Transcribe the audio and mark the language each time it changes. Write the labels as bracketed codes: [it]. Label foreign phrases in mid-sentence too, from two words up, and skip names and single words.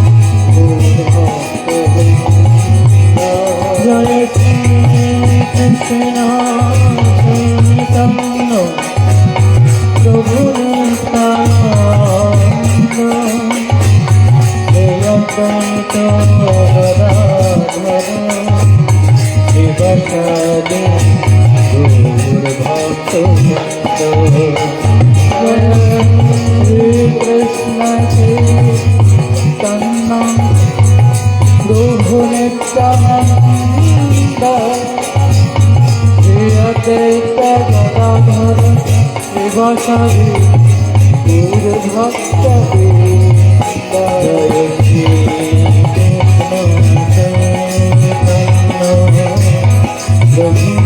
[bn] জয় শ্রী কৃষ্ণ চৈতন্য প্রভু নিত্যানন্দ শ্রী অদ্বৈত গদাধর শিবসাদি Hare Krishna Chaitanya Prabhu Nityananda Shri Advaita Gadadhar Srivasadi Gaura Bhakta Vrinda Jai Shri Krishna Chaitanya Prabhu